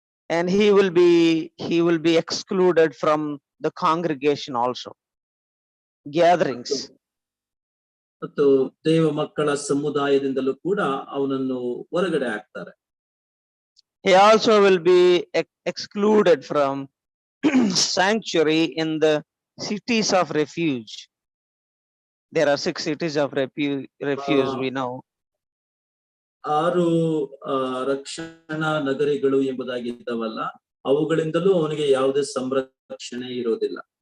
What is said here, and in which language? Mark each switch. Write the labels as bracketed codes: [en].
[en] And he will be excluded from the congregation also, gatherings. [kn] ಮತ್ತು ದೇವ ಮಕ್ಕಳ ಸಮುದಾಯದಿಂದಲೂ ಕೂಡ ಅವನನ್ನು ಹೊರಗಡೆ ಹಾಕ್ತಾರೆ. [en] He also will be excluded from sanctuary in the cities of refuge. There are 6 cities of refuge, we know. [kn] 6 ರಕ್ಷಣಾ ನಗರಿಗಳು ಎಂಬುದಾಗಿದ್ದವಲ್ಲ, ಅವುಗಳಿಂದಲೂ ಅವನಿಗೆ ಯಾವುದೇ ಸಂರಕ್ಷಣೆ ಇರೋದಿಲ್ಲ.